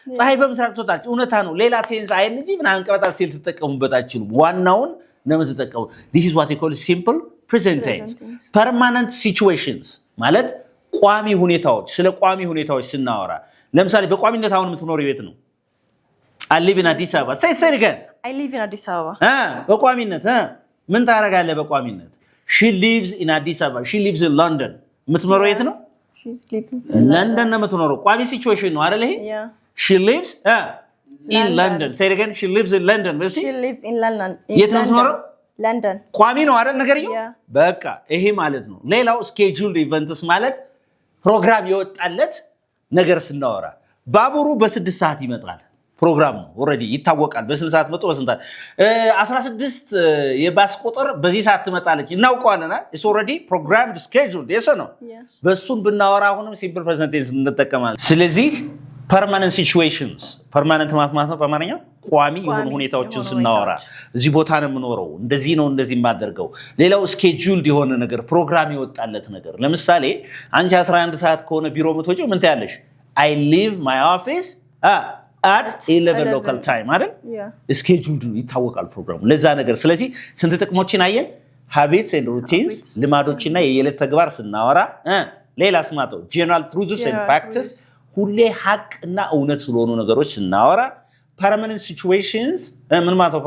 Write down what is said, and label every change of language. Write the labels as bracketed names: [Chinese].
[Amharic] ፀሐይ በምስራቅ ትወጣለች እውነታ ነው። ሌላ ቴንስ አይንጂ ምን አንቀበጣት ሲል ተጠቀሙበት አይችሉም። ዋናውን ነው ተጠቀሙ። [English] this is what we call simple present tense. permanent situations [Amharic] ማለት ቋሚ ሁኔታዎች። ስለ ቋሚ ሁኔታዎች ስናወራ ለምሳሌ በቋሚነት አሁን የምትኖረው ቤት ነው። [English] I live in Addis Ababa. say again I live in Addis Ababa. [Amharic] በቋሚነት ምን ታረጋለህ? በቋሚነት [English] she lives in Addis Ababa. she lives in London. [Amharic] የምትኖረው የት ነው? ለንደን ነው የምትኖረው። ቋሚ ሲቹዌሽን ነው አይደል? ይሄ [English] she lives in London. say it again she lives in London. she lives in London. [Amharic] የት ነው የምትኖረው? ለንደን። ቋሚ ነው አይደል ነገርየው? በቃ ይሄ ማለት ነው። ሌላው [English] scheduled events [Amharic] ማለት ፕሮግራም የወጣለት ነገር ስናወራ ባቡሩ በ6 ሰዓት ይመጣል። ፕሮግራም ነው ኦሬዲ ይታወቃል። በ6 ሰዓት መጥቶ በስንት 16 የባስ ቁጥር በዚህ ሰዓት ትመጣለች እናውቀዋለን። [English] it's already programmed scheduled [Amharic] የሰ ነው። በሱን ብናወራ አሁንም ሲምፕል ፕሬዘንት ቴንስ እንጠቀማለን። ስለዚህ [English] permanent situations [Amharic] permanent ማለት ነው በአማርኛ ቋሚ የሆኑ ሁኔታዎችን ስናወራ እዚህ ቦታ ነው የምኖረው፣ እንደዚህ ነው እንደዚህ የማደርገው። ሌላው scheduled የሆነ ነገር ፕሮግራም የወጣለት ነገር። ለምሳሌ አንቺ 11 ሰዓት ከሆነ ቢሮ የምትወጪው ምን ታያለሽ? [English] I leave my office at 11 local time [Amharic] አይደል? scheduled ይታወቃል ፕሮግራሙ ለዛ ነገር። ስለዚህ ስንት ጥቅሞችን አየን? [English] habits and routines [Amharic] ልማዶችና የየለት ተግባር ስናወራ ሌላ ስማተው [English] general truths and facts [Amharic] ሁሌ ሐቅና እውነት ስለሆኑ ነገሮች ስናወራ [English] permanent situations [Amharic] ምን ማለት ነው?